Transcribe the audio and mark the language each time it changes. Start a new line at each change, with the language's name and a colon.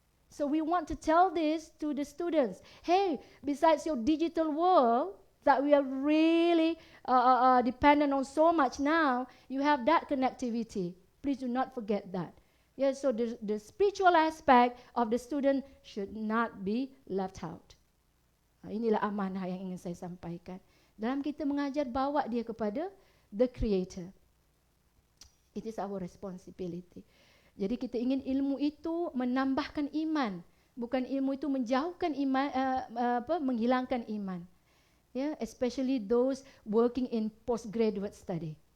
English: So we want to tell this to the students. Hey, besides your digital world that we are really dependent on so much now, you have that connectivity. Please do not forget that. Yeah, so the spiritual aspect of the student should not be left out.
Malay: Inilah amanah yang ingin saya sampaikan. Dalam kita mengajar, bawa dia kepada
English: the Creator. It is our responsibility.
Malay: Jadi kita ingin ilmu itu menambahkan iman, bukan ilmu itu menjauhkan iman, menghilangkan iman.
English: Yeah, especially those working in postgraduate study.